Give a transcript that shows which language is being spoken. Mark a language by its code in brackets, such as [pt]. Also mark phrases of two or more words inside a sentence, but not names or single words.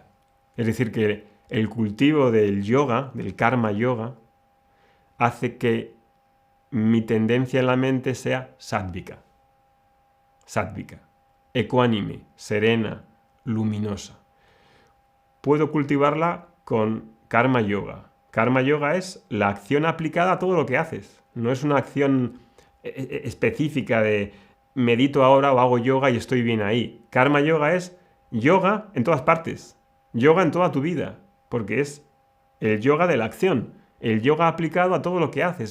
[es] Es decir, que el cultivo del yoga, del [sa] karma yoga, [es] hace que mi tendencia en la mente sea sátvica. Sátvica. Ecuánime, serena, luminosa. Puedo cultivarla con [sa] karma yoga. Karma yoga [es] es la acción aplicada a todo lo que haces. No es una acción específica de medito ahora o hago yoga y estoy bien ahí. [sa] Karma yoga [es] es yoga en todas partes. Yoga en toda tu vida. Porque es el yoga de la acción. El yoga aplicado a todo lo que haces.